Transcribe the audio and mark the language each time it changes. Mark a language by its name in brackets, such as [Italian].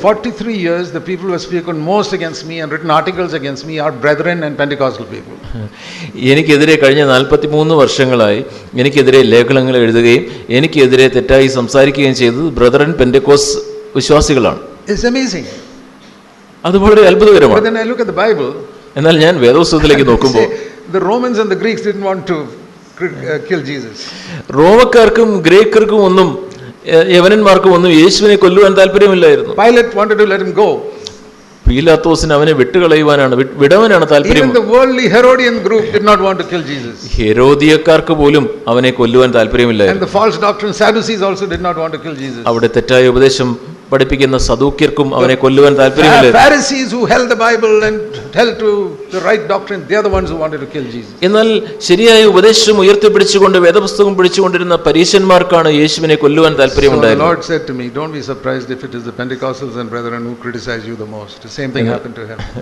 [English] 43 years the people who have spoken most against me and written articles against me are Brethren and Pentecostal people. [Malayalam] എനിക്കെതിരെ കഴിഞ്ഞ 43 വർഷങ്ങളായി എനിക്കെതിരെ ലേഖനങ്ങൾ എഴുതുകയും എനിക്കെതിരെ തെറ്റായി സംസാരിക്കുകയും ചെയ്തത് ബ്രദറൻ പെന്റക്കോസ് വിശ്വാസികളാണ്. [English] It's amazing. [Malayalam] അത് വളരെ അത്ഭുതകരമാണ്. [English] But then I look at the Bible. [Malayalam] എന്നാൽ ഞാൻ വേദപുസ്തകത്തിലേക്ക് നോക്കുമ്പോൾ [English] The Romans and the Greeks didn't want to kill Jesus. [Malayalam] റോമക്കാർക്കും ഗ്രേക്കർക്കും ഒന്നും യവനന്മാർക്കും ഒന്നും യേശുവിനെ കൊല്ലുവാൻ താല്പര്യമില്ലായിരുന്നു. [English] Pilate wanted to let him go. [Malayalam] പീലാത്തോസിന് അവനെ വിട്ടുകളയുവാനാണ് വിടവനാണ് താല്പര്യം. [English] Even the worldly Herodian group did not want to kill Jesus. [Malayalam] ഹെരോദിയക്കാർക്ക് പോലും അവനെ കൊല്ലുവാൻ [English] And [Malayalam] താല്പര്യമില്ലായിരുന്നു. [English] the false doctrine Sadducees also did not want to kill Jesus. [Malayalam] അവിടെ തെറ്റായ ഉപദേശം പഠിപ്പിക്കുന്ന സദൂക്യർക്കും അവനെ കൊല്ലുവാൻ താല്പര്യമില്ലായിരുന്നു. [English] Pharisees who held the Bible and held to the right doctrine, they are the ones who wanted to kill Jesus. [Malayalam] എന്നാൽ ശരിയായ ഉപദേശം ഉയർത്തിപ്പിടിച്ചുകൊണ്ട് വേദപുസ്തകം പിടിച്ചുകൊണ്ടിരുന്ന പരീശന്മാർക്കാണ് യേശുവിനെ കൊല്ലുവാൻ [English] So the [Malayalam] താല്പര്യമുണ്ടായിരുന്നത്. [English] Lord said to me, don't be surprised if it is the Pentecostals and brethren who criticize you the most. The same thing happened to him.